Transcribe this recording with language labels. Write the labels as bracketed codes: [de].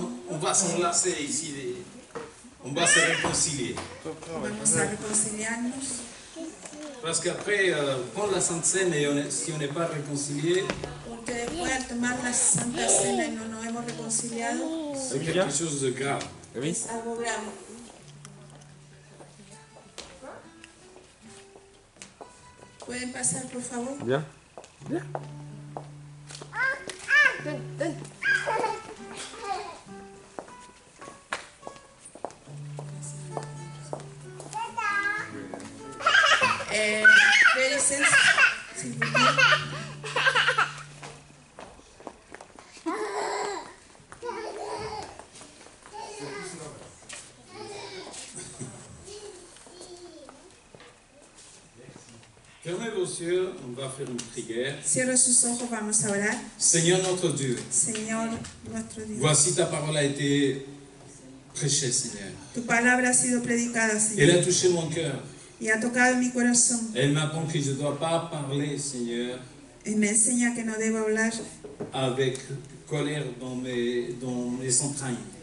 [fr] on va s'enlacer ici, on va se réconcilier. [es] Vamos a reconciliarnos. [fr] Parce qu'après, prendre la Sainte Seine, et si on n'est pas réconcilié, [es] Porque después al tomar la Santa Cena y no nos hemos reconciliado, [fr] c'est quelque chose de grave. [es] es algo grave. ¿Pueden pasar, por favor? Bien. Felices, [fr] s'il vous plaît. Fermez vos yeux, on va faire une prière. [es] Cierra sus ojos, vamos a orar. [fr] Seigneur notre Dieu, [es] Señor nuestro Dios, [fr] voici ta parole a été prêchée, Seigneur. [es] tu palabra ha sido predicada, [fr] Elle [es] Señor, [fr] a touché mon cœur. [es] y ha tocado mi corazón. [fr] Elle m'apprend que je ne dois pas parler, Seigneur, [es] Y me enseña que no debo hablar [fr] avec colère dans mes entrailles.